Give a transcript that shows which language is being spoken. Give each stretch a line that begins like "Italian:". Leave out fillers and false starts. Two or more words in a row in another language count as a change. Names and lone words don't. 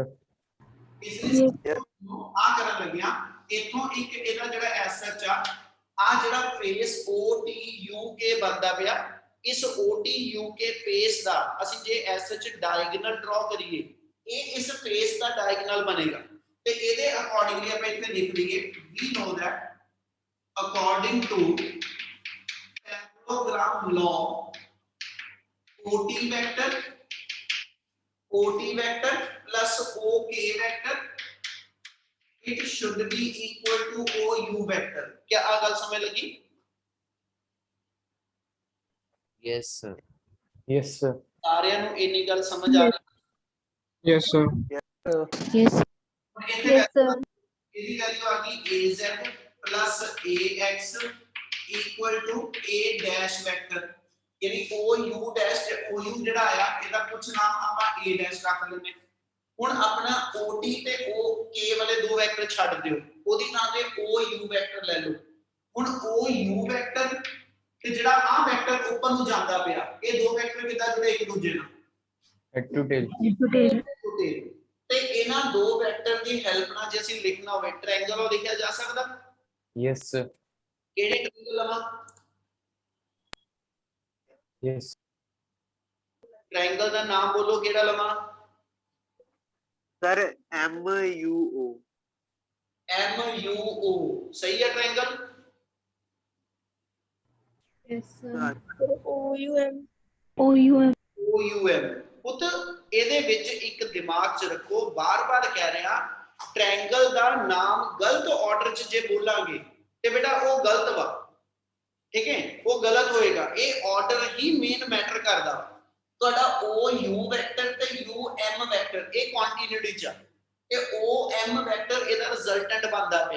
Punjabi: ਇਸ ਆ ਕਰਨ ਲੱਗਿਆ ਇਥੋਂ ਇੱਕ ਇਹਦਾ ਜਿਹੜਾ ਐਸਐਚ ਆ ਜਿਹੜਾ ਫੇਸ OTUK ਬਣਦਾ ਪਿਆ ਇਸ OTUK ਫੇਸ ਦਾ ਅਸੀਂ ਜੇ ਐਸਐਚ ਡਾਇਗੋਨਲ ਡਰਾ ਕਰੀਏ ਇਹ ਇਸ ਫੇਸ ਦਾ ਡਾਇਗੋਨਲ ਬਣੇਗਾ ਤੇ ਇਹਦੇ ਅਕੋਰਡਿੰਗਲੀ ਆਪਾਂ ਇੱਥੇ ਲਿਖ ਲਈਏ
English: we know that according to parallelogram law OT vector plus OK vector it should be equal to OU vector।
Punjabi: ਕੀ ਆ ਗੱਲ ਸਮਝ ਲੱਗੀ?
English: Yes, sir. Yes, sir.
Punjabi: ਸਾਰਿਆਂ ਨੂੰ ਇੰਨੀ ਗੱਲ ਸਮਝ ਆ ਗਈ?
English: Yes, sir. Yes.
Punjabi: ਹੁਣ ਇੱਥੇ ਇਹਦੀ ਵੈਲਿਊ ਆ ਗਈ
English: AZ plus AX equal to A dash vector
Punjabi: यानी
English: OU dash OU
Punjabi: ਜਿਹੜਾ ਆਇਆ ਇਹਦਾ ਕੁਝ ਨਾਮ ਆਪਾਂ
English: A dash
Punjabi: ਰੱਖ ਲੈਂਦੇ। ਹੁਣ ਆਪਣਾ OT ਤੇ OK ਵਾਲੇ ਦੋ ਵੈਕਟਰ ਛੱਡ ਦਿਓ ਉਹਦੀ ਥਾਂ ਤੇ OU ਵੈਕਟਰ ਲੈ ਲਓ। ਹੁਣ OU ਵੈਕਟਰ ਤੇ ਜਿਹੜਾ ਆ ਵੈਕਟਰ ਉੱਪਰ ਨੂੰ ਜਾਂਦਾ ਪਿਆ ਇਹ ਦੋ ਵੈਕਟਰ ਕਿੱਦਾਂ ਜੁੜੇ ਇੱਕ ਦੂਜੇ ਨਾਲ
English: Head to tail.
Punjabi: ਤੇ ਇਹਨਾਂ ਦੋ ਵੈਕਟਰ ਦੀ ਹੈਲਪ ਨਾਲ ਜੇ ਅਸੀਂ ਲਿਖਣਾ ਹੋਵੇ ਟ੍ਰਾਇੰਗਲ ਉਹ ਲਿਖਿਆ ਜਾ ਸਕਦਾ।
English: Yes, sir.
Punjabi: ਕਿਹੜੇ ਟ੍ਰਾਇੰਗਲ ਲਵਾਂ?
English: Yes.
Hindi: ट्रायंगल का नाम बोलो
Punjabi: ਕਿਹੜਾ ਲਵਾਂ?
English: Sir, MUO.
Hindi: MUO सही है ट्रायंगल?
English: Yes, sir. OUM.
Punjabi: OUM ਪੁੱਤ ਇਹਦੇ ਵਿੱਚ ਇੱਕ ਦਿਮਾਗ 'ਚ ਰੱਖੋ, ਬਾਰ-ਬਾਰ ਕਹਿ ਰਿਹਾ ਟ੍ਰਾਇੰਗਲ ਦਾ ਨਾਮ ਗਲਤ ਆਰਡਰ 'ਚ ਜੇ ਬੋਲਾਂਗੇ ਤੇ ਬੇਟਾ ਉਹ ਗਲਤ ਵਾ, ਠੀਕ ਹੈ, ਉਹ ਗਲਤ ਹੋਏਗਾ। ਇਹ ਆਰਡਰ ਹੀ
English: main matter
Punjabi: ਕਰਦਾ। ਤੁਹਾਡਾ OU ਵੈਕਟਰ ਤੇ UM ਵੈਕਟਰ ਇਹ ਕੰਟੀਨਿਊਟੀ 'ਚ ਆ ਤੇ OM ਵੈਕਟਰ ਇਹਦਾ ਰਿਜ਼ਲਟੈਂਟ ਬਣਦਾ ਪਿਆ।